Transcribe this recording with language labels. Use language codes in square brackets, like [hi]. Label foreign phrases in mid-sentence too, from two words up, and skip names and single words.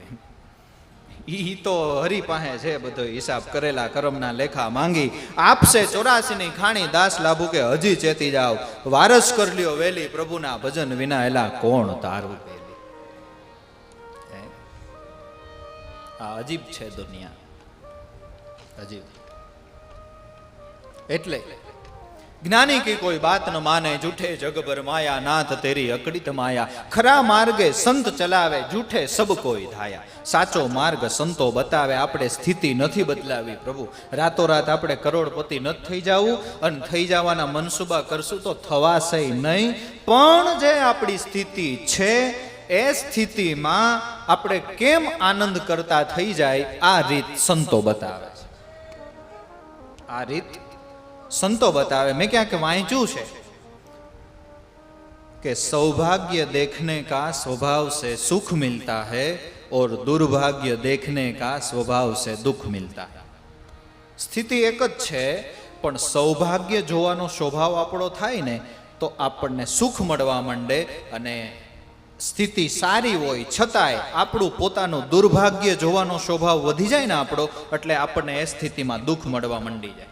[gu] ઈ તો હરી પાસે છે બધો હિસાબ કરેલા કર્મના લેખા માંગી આપશે 84 ની ખાણી દાસ લાભુ કે હજી ચેતી જાવ વારસ કર લ્યો વેલી પ્રભુના ભજન વિના એલા કોણ તારું વેલી. આ અજીબ છે દુનિયા, અજીબ. એટલે જ્ઞાની [hi] की कोई बात न माने झूठे जग भर माया नाथ तेरी अकड़ित माया. खरा मार्गे संत चलावे झूठे सब कोई धाया. [gu] સાચો માર્ગ સંતો બતાવે, આપણે સ્થિતિ નથી બદલાવી પ્રભુ. રાતોરાત આપણે કરોડપતિ નથી થઈ જવું, અને થઈ જવાના મનસુબા કરશું તો થવાશે નહીં. પણ જે આપણી સ્થિતિ છે એ સ્થિતિમાં આપણે કેમ આનંદ કરતા થઈ જાય આ રીત સંતો બતાવે છે. આ રીત સંતો બતાવે. મેં ક્યાંક વાંચ્યું છે કે સૌભાગ્ય [hi] देखने का स्वभाव से सुख मिलता है और दुर्भाग्य देखने का स्वभाव से दुख मिलता है. [gu] સ્થિતિ એક જ છે, પણ સૌભાગ્ય જોવાનો સ્વભાવ આપણો થાય ને તો આપણને સુખ મળવા માંડે, અને સ્થિતિ સારી હોય છતાંય આપણું પોતાનું દુર્ભાગ્ય જોવાનો સ્વભાવ વધી જાય ને આપણો, એટલે આપણને એ સ્થિતિમાં દુઃખ મળવા માંડી જાય.